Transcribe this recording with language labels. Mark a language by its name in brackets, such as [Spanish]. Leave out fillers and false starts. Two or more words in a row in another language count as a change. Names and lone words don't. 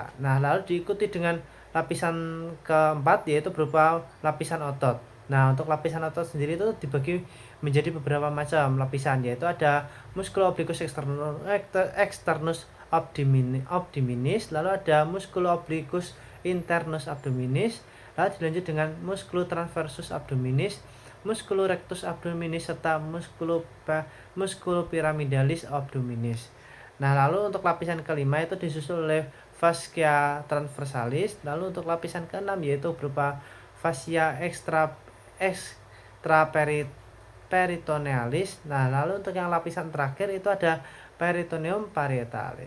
[Indonesian] Nah, lalu diikuti dengan lapisan keempat yaitu berupa lapisan otot. Nah, untuk lapisan otot sendiri itu dibagi menjadi beberapa macam lapisan, yaitu ada [Latin] musculo obliquus externus abdominis, [Indonesian] lalu ada [Latin] musculo obliquus internus abdominis, [Indonesian] lalu dilanjut dengan [Latin] musculo transversus abdominis, musculo rectus abdominis, [Indonesian] serta [Latin] musculo pyramidalis abdominis. [Indonesian] Nah, lalu untuk lapisan kelima itu disusul oleh [Latin] fascia transversalis, [Indonesian] lalu untuk lapisan keenam yaitu berupa [Latin] fascia extraperitonealis. [Indonesian] Nah, lalu untuk yang lapisan terakhir itu ada [Latin] peritoneum parietale.